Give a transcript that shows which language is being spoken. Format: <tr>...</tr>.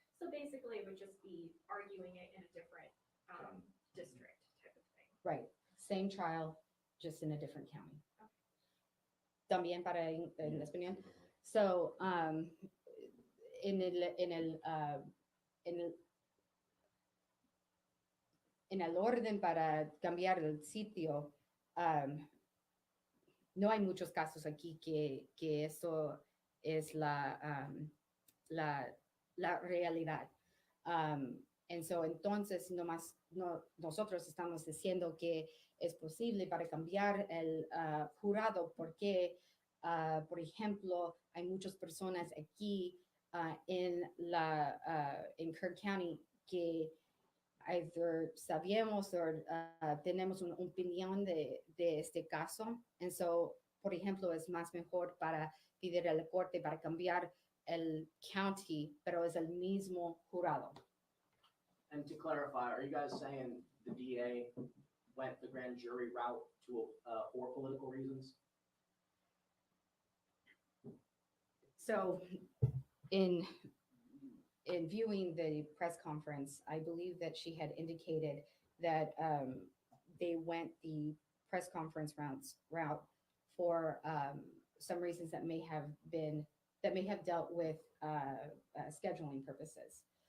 <en>So basically, it would just be arguing it in a different district type of thing. Right, same trial, just in a different county.</en> <es>También para en español. So, en el orden para cambiar el sitio, no hay muchos casos aquí que eso es la realidad. Entonces, nosotros estamos diciendo que es posible para cambiar el jurado porque, por ejemplo, hay muchas personas aquí en Kern County que either sabíamos o tenemos una opinión de este caso. Por ejemplo, es más mejor para pedir a la corte para cambiar el county, pero es el mismo jurado.</es> <en>And to clarify, are you guys saying the DA went the grand jury route for political reasons? So in viewing the press conference, I believe that she had indicated that they went the press conference route for some reasons that may have dealt with scheduling purposes.</en>